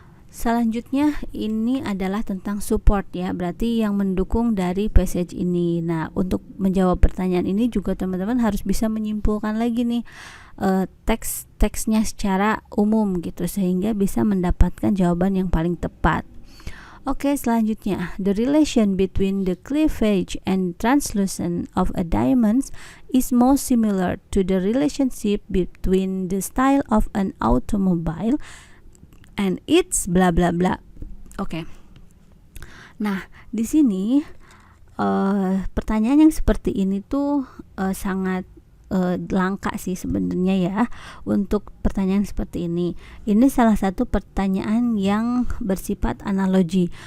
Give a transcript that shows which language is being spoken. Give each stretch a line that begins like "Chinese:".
Indonesian: Selanjutnya ini adalah tentang support ya, berarti yang mendukung dari passage ini. Nah, untuk menjawab pertanyaan ini juga teman-teman harus bisa menyimpulkan lagi nih teks-teksnya secara umum gitu, sehingga bisa mendapatkan jawaban yang paling tepat. Oke, selanjutnya,
English: the relation between the cleavage and translucence of a diamond is most similar to the relationship between the style of an automobile and its bla bla bla.
Indonesian: Oke. Nah, di sini pertanyaan yang seperti ini tuh sangat langka sih sebenarnya ya untuk pertanyaan seperti ini. Ini salah satu pertanyaan yang bersifat analogi.